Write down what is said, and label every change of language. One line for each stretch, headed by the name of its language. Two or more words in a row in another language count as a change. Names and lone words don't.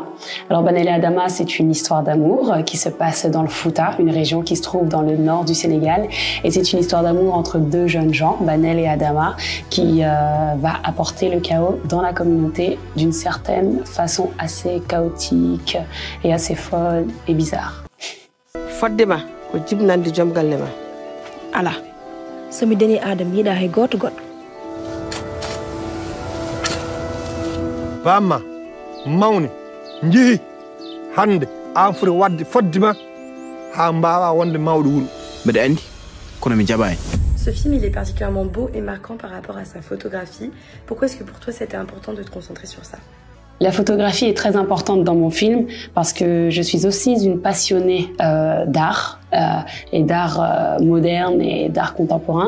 French: Alors Banel et Adama, c'est une histoire d'amour qui se passe dans le Fouta, une région qui se trouve dans le nord du Sénégal. Et c'est une histoire d'amour entre deux jeunes gens, Banel et Adama, qui va apporter le chaos dans la communauté d'une certaine façon assez chaotique et assez folle et bizarre.
Fula: Fodema ko jibnande joom galle ma ala somi deni adam yiɗa hay goto goɗɗo bamma mawni jeehi hande an foti wadde foddima ha mbawa wonde mawɗo wuuro mbeɗa andi kono mi jaɓani.
French: Ce film, il est particulièrement beau et marquant par rapport à sa photographie. Pourquoi est-ce que pour toi, c'était important de te concentrer sur ça? La photographie est très importante dans mon film parce que je suis aussi une passionnée d'art et d'art moderne et d'art contemporain.